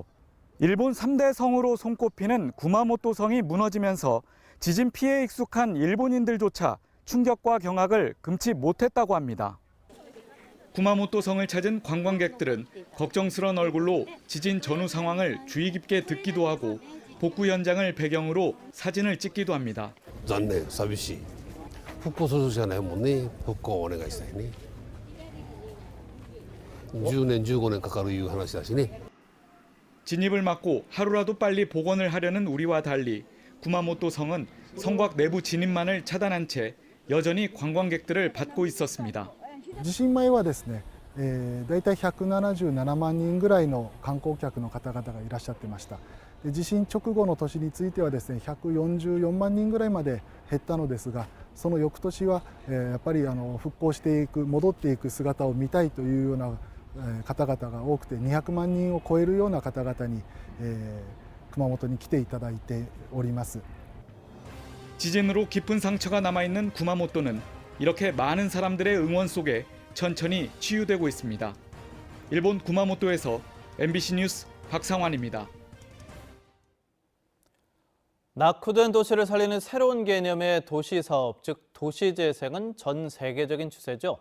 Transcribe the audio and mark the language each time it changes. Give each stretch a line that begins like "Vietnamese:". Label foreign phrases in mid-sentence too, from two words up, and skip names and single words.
Korean: 일본 3대 성으로 손꼽히는 구마모토 성이 무너지면서 지진 피해에 익숙한 일본인들조차 충격과 경악을 금치 못했다고 합니다. 구마모토 성을 찾은 관광객들은 걱정스러운 얼굴로 지진 전후 상황을 주의 깊게 듣기도 하고 복구 현장을 배경으로 사진을 찍기도 합니다.
Japanese: 残念、寂しい。復興するしかないもんね。復興をお願いしたいね。10年、15年かかるいう話だしね。
Korean: 진입을 막고 하루라도 빨리 복원을 하려는 우리와 달리 구마모토 성은 성곽 내부 진입만을 차단한 채 여전히 관광객들을 받고 있었습니다.
Japanese: 地震前はですね、だいたい177万人ぐらいの観光客の方々がいらっしゃってました。地震直後の年についてはですね、144万人ぐらいまで減ったのですが、その翌年はやっぱり復興していく、戻っていく姿を見たいというような方々が多くて、200万人を超えるような方々に熊本に来ていただいております。
Korean: 지진으로 깊은 상처가 남아있는 구마모토는 이렇게 많은 사람들의 응원 속에 천천히 치유되고 있습니다. 일본 구마모토에서 MBC 뉴스 박상환입니다. 낙후된 도시를 살리는 새로운 개념의 도시사업, 즉 도시재생은 전 세계적인 추세죠.